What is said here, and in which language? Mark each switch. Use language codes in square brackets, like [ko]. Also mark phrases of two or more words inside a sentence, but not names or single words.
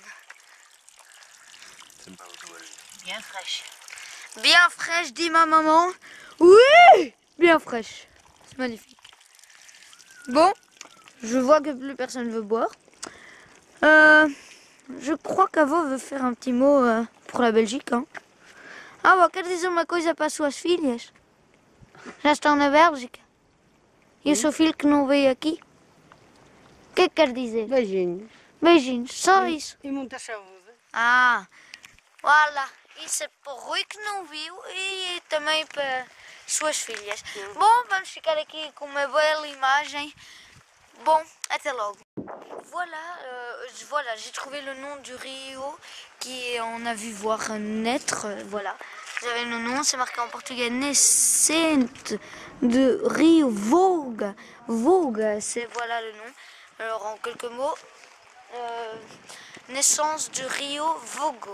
[fr] Bien fraîche. Bien fraîche, dit ma maman. Oui, bien fraîche. C'est magnifique. Bon, je vois que plus personne veut boire. Je crois qu'Avo veut faire un petit mot pour la Belgique. Hein. [pt] Avo, quer dizer uma coisa para as suas filhas? Já estão na Bélgica? E o seu filho que não veio aqui? O que é que quer dizer? Beijinhos. Beijinhos, só isso. E muita saúde. [fr] Ah, voilà. [pt] Isso é para o Rui que não viu e também para suas filhas. Bom, vamos ficar aqui com uma bela imagem. Bon, até logo. [fr] Voilà, j'ai trouvé le nom du Rio on a vu voir naître. Voilà, vous avez le nom, c'est marqué en portugais [pt] Nascente de Rio Voga. [fr] Voga, c'est voilà le nom. Alors en quelques mots, naissance du Rio Vogo.